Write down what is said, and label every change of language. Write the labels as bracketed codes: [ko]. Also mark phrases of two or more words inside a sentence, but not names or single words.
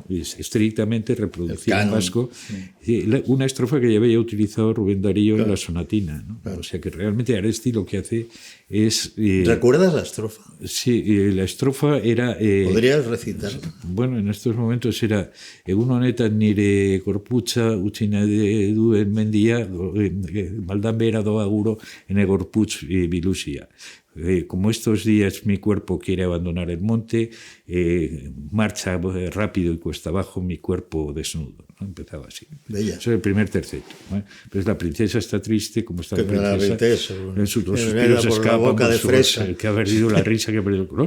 [es] Es estrictamente reproducir en vasco una estrofa que ya había utilizado Rubén Darío en la sonatina, ¿no? Claro. O sea que realmente Aresti lo que hace es... ¿Recuerdas la estrofa? Sí, la estrofa era... ¿Podrías recitar? Bueno, en estos momentos era [eu] egun honetan nire gorputza utzi nahi duen mendia, maldan behera doa guro ene gorputz bilusia. [es] Como estos días mi cuerpo quiere abandonar el monte, marcha rápido y cuesta abajo mi cuerpo desnudo, ¿no? Empezaba así. Bella. Eso es el primer terceto, ¿no? Pues la princesa está triste, como está la princesa. Los suspiros escapan, que ha perdido la risa, que ha perdido el color.